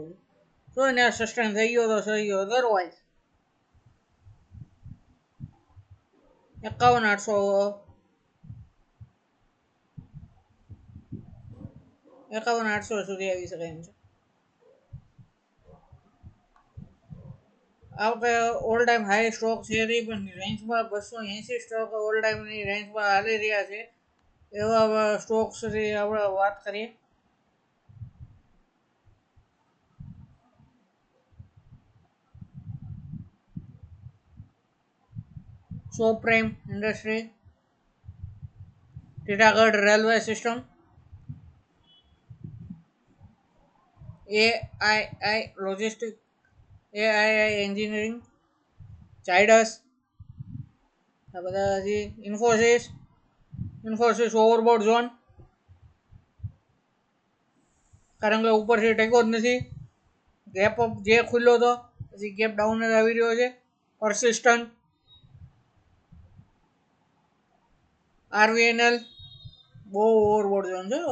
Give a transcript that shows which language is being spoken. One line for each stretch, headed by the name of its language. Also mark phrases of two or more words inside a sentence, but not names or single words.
Gujarati: તો એને સસ્ટેન થઈ ગયો તો થઈ ગયો. અધરવાઇઝ 51,800 સુધી આવી શકે એમ છે. આ વખતે
English: all time high stock
Gujarati: છે પણ રેન્જમાં 280 સ્ટોક ઓલ ટાઈમની રેન્જમાં હાલી રહ્યા છે. એવા સ્ટોક્સની આપણે વાત કરીએ. Supreme Industry, Titagarh Railway System, AII Logistics, AII Engineering, Zydus, આ બધા હજી ઇન્ફોસિસ
English: overboard zone
Gujarati: કારણ કે ઉપરથી ટેકો જ નથી.
English: gap up
Gujarati: જે ખુલ્યો હતો પછી
English: gap down
Gujarati: જ આવી રહ્યો છે. પરસિસ્ટન્ટ, RVNL બહુ
English: overboard zone
Gujarati: છે.